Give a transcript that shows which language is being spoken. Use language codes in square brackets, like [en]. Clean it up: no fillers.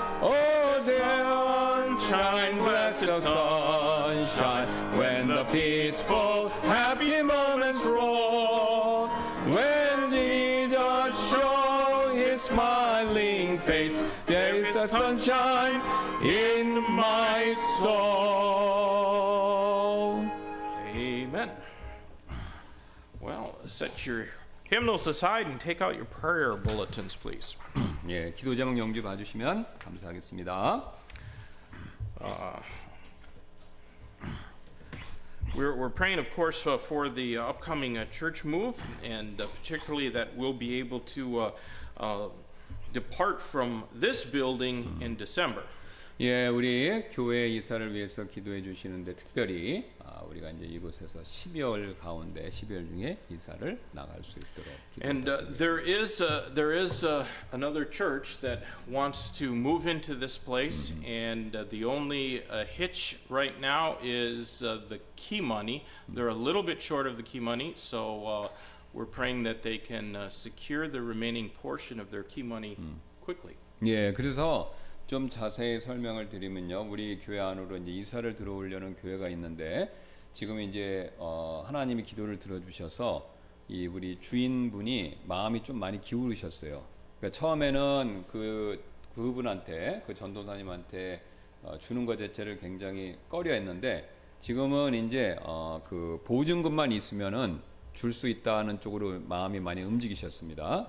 [en] Oh, sunshine, blessed sunshine, when the peaceful, happy moments roll, when Jesus shows his smiling face, there is a sunshine in my soul. Amen. Well, set your hymnals aside and take out your prayer bulletins, please. [ko] 예, 기도 제목 영주 봐주시면 감사하겠습니다. [en] We're praying, of course, for the upcoming church move, and particularly that we'll be able to depart from this building in December. [ko] 예, 우리 교회 이사를 위해서 기도해 주시는데 특별히 우리가 이제 이곳에서 12월 가운데 12월 중에 이사를 나갈 수 있도록 [en] And there is another church that wants to move into this place, and the only hitch right now is the key money. They're a little bit short of the key money, so we're praying that they can secure the remaining portion of their key money quickly. [ko] 예, 그래서 좀 자세히 설명을 드리면요, 우리 교회 안으로 이제 이사를 들어오려는 교회가 있는데 지금 이제 하나님이 기도를 들어주셔서 이 우리 주인분이 마음이 좀 많이 기울으셨어요. 그러니까 처음에는 그분한테 그 전도사님한테 주는 것 자체를 굉장히 꺼려했는데 지금은 이제 그 보증금만 있으면은 줄 수 있다는 쪽으로 마음이 많이 움직이셨습니다.